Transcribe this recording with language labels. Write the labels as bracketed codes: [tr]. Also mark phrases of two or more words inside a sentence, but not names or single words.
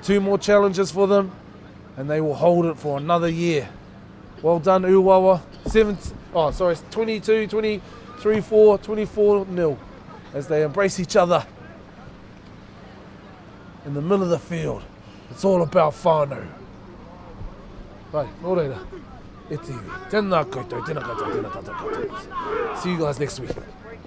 [en] 2 more challenges for them, and they will hold it for another year. Well done, Uawa. 22, 23-4, 24-0 as they embrace each other in the middle of the field. It's all about whānau. Right, [mi] nō reira. E te iwi. Tēnā koutou, tēnā koutou, tēnā tātou koutou. [en] See you guys next week.